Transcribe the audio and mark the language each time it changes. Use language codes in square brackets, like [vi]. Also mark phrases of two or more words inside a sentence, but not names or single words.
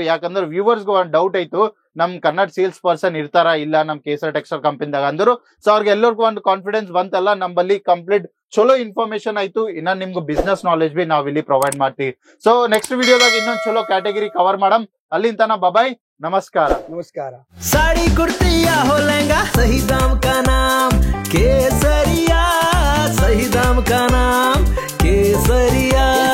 [kn] ಯಾಕಂದ್ರೆ ವ್ಯೂವರ್ಸ್ಗೂ ಒಂದ್ ಡೌಟ್ ಐತು, ನಮ್ ಕನ್ನಡ [en] sales person [kn] ಇರ್ತಾರ ಇಲ್ಲ ನಮ್ ಕೇಸರಿ ಟೆಕ್ಸ್ಟೈಲ್ ಕಂಪನಿದಾಗ ಅಂದ್ರು. ಸೊ ಅವ್ರಿಗೆ ಎಲ್ಲರಿಗೂ ಒಂದು ಕಾನ್ಫಿಡೆನ್ಸ್ ಬಂತಲ್ಲ, ನಮ್ಮಲ್ಲಿ ಕಂಪ್ಲೀಟ್ ಚಲೋ ಇನ್ಫಾರ್ಮೇಶನ್ ಆಯ್ತು. ಇನ್ನ ನಿಮ್ಗೂ [en] business knowledge [kn] ಬಿ ನಾವ್ ಇಲ್ಲಿ ಪ್ರೊವೈಡ್ ಮಾಡ್ತೀವಿ. [en] so next [kn] ವಿಡಿಯೋದಾಗ ಇನ್ನೊಂದ್ ಚಲೋ [en] category cover [kn] ಮಾಡಮ್. ಅಲ್ಲಿಂದ ಬಾಯ್, ನಮಸ್ಕಾರ. ನಮಸ್ಕಾರ. [hi] साड़ी कुर्ती या हो लहंगा, सही दाम का नाम केसरिया, सही दाम का नाम केसरिया.